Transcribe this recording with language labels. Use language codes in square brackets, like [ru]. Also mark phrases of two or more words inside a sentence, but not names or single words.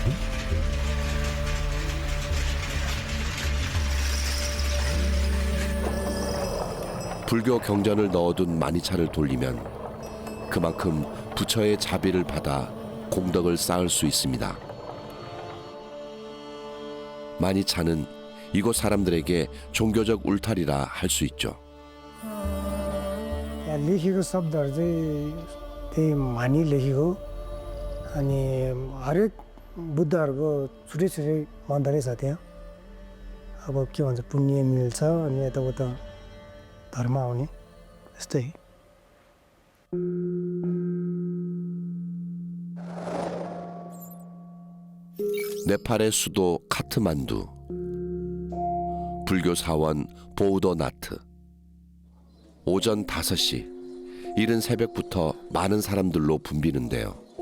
[ko] 불교 경전을 넣어둔 마니차를 돌리면 그만큼 부처의 자비를 받아 공덕을 쌓을 수 있습니다. 마니차는 이곳 사람들에게 종교적 울타리라 할 수 있죠. [ne] लेखेको शब्दहरू चाहिँ त्यही मानि लेखेको अनि हरेक बुद्धहरूको छुट्टै छुट्टै मन्दिरै छ त्यहाँ अब के भन्छ पुण्य मिल्छ अनि यताउता धर्म आउने यस्तै [ko] 네팔의 수도 카트만두, 불교 사원 보우더나트. 오전 5시, 이른 새벽부터 많은 사람들로 붐비는데요.